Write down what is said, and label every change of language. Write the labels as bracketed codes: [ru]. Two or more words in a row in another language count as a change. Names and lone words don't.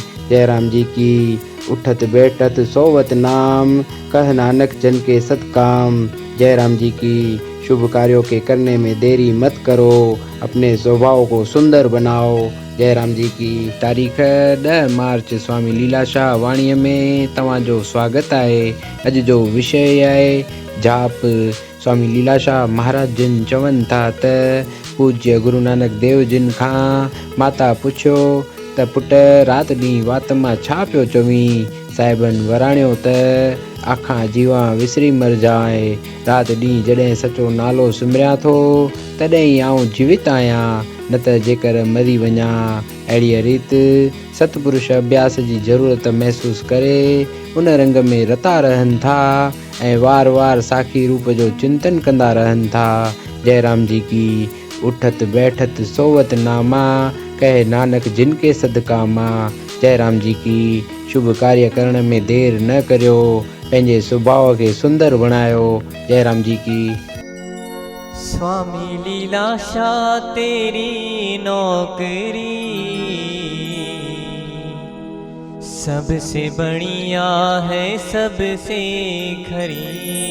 [hi] जय राम जी की। [pa] ਉਠਤ ਬੈਠਤ ਸੋਵਤ ਨਾਮ, ਕਹ ਨਾਨਕ ਜਨ ਕੇ ਸਤਕਾਮ। [hi] जय राम जी की। शुभ कार्यों के करने में देरी मत करो, अपने स्वभाव को सुंदर बनाओ। जय राम जी की। [sd] तारीख़ 10 मार्च स्वामी लीलाशाह वाणी में तव्हांजो स्वागत आहे। अॼु जो विषय आहे जाप। स्वामी लीलाशाह महाराज जिन चवनि था त पूज्य गुरु नानक देव जिन खां माता पुछियो त पुट रात ॾींहुं वात मां छा पियो चवीं। [pa] साहिबनि वराणियो त ਆਖਾਂ ਜੀਵਾ ਵਿਸਰੀ ਮਰ ਜਾਏ। [sd] रात ॾींहुं जॾहिं सचो नालो सिमरियां थो तॾहिं ई आउं जीवित आहियां, न त जेकर मरी वञा। अहिड़ीअ रीति सतपुरुष अभ्यास जी ज़रूरत महसूस करे उन रंग में रता रहनि था ऐं वार वार साखी रूप जो चिंतन कंदा रहनि था। [hi] जय राम जी की। [pa] ਉਠਤ ਬੈਠਤ ਸੋਵਤ ਨਾਮਾ, ਕਹੇ ਨਾਨਕ ਜਿਨਕੇ ਸਦਕਾਮਾ। [hi] जय राम जी की। [sd] शुभ कार्य करण में देर न करियो, पंहिंजे स्वभाव के सुंदर बनायो। [hi] जय राम जी की। स्वामी लीलाशाह तेरी नौकरी सबसे बढ़िया है, सबसे खरी।